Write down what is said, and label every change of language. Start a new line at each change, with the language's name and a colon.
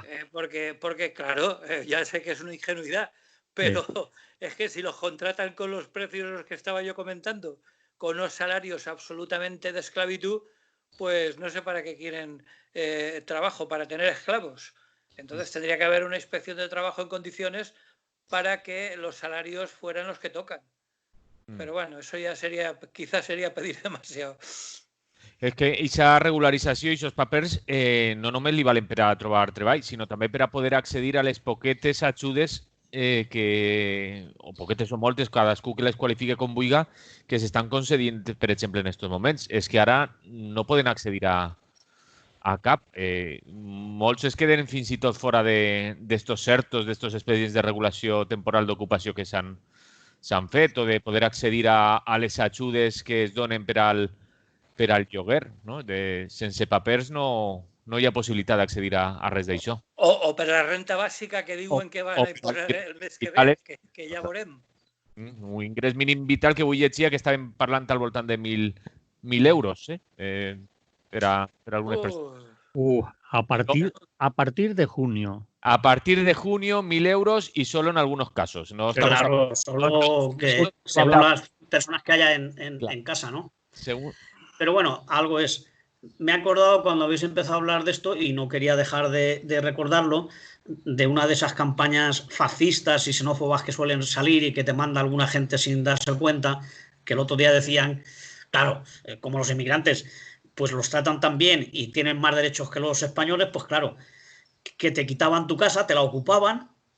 Spanish: Porque claro, ya sé que es una ingenuidad, pero es que si los contratan con los precios que estaba yo comentando, con unos salarios absolutamente de esclavitud, pues no sé para qué quieren trabajo, para tener esclavos. Entonces tendría que haber una inspección de trabajo en condiciones para que los salarios fueran los que tocan. Pero bueno, eso ya quizás sería pedir demasiado.
Catalan: És que aquesta regularització i aquests papers no només li valen per a trobar treball, sinó també per a poder accedir a les poquetes ajudes o poquetes o moltes, cadascú que les qualifique com vulgui, que s'estan concedint, per exemple, en aquests moments. És que ara no poden accedir a cap. Molts es queden fins i tot fora d'estos certos, d'estos expedients de regulació temporal d'ocupació que s'han fet, o de poder accedir a les ajudes que es donen per al lloguer. No? Sense papers no hi ha possibilitat d'accedir a res d'això. O per la renta bàsica que diuen que van a imposar el mes que ve, que ja veurem. Un ingrés mínim vital que avui llegia que estàvem parlant al voltant de 1.000 euros per a algunes persones.
Spanish: A partir de junio. A partir de junio, 1.000 euros y solo en algunos casos. No claro, solo las personas que haya en casa, ¿no? Pero bueno, algo es. Me he acordado cuando habéis empezado a hablar de esto, y no quería dejar de recordarlo, de una de esas campañas fascistas y xenófobas que suelen salir y que te manda alguna gente sin darse cuenta, que el otro día decían, claro, como los inmigrantes pues los tratan tan bien y tienen más derechos que los españoles, pues claro, que te quitaban tu casa, te la ocupaban,